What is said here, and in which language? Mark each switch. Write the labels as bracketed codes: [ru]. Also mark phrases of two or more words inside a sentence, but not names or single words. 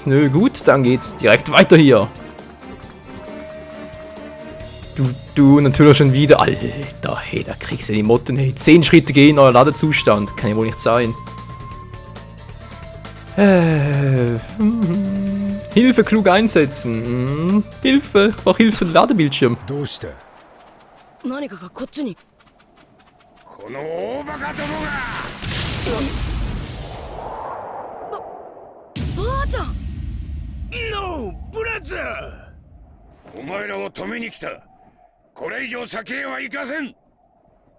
[de] Nö, gut, dann geht's direkt weiter hier. Du natürlich schon wieder. Alter, hey, da kriegst du die Motten, hey. 10 Schritte gehen, euer Ladezustand. Kann ja wohl nicht sein. Hilfe klug einsetzen. Hilfe, ich brauche Hilfe, Ladebildschirm. [ja] どうした？何かがこっちに。この大バカどもが！ばあちゃん！ [en] No, brother! [ja] お前らを止めに来た。これ以上先へは行かせん。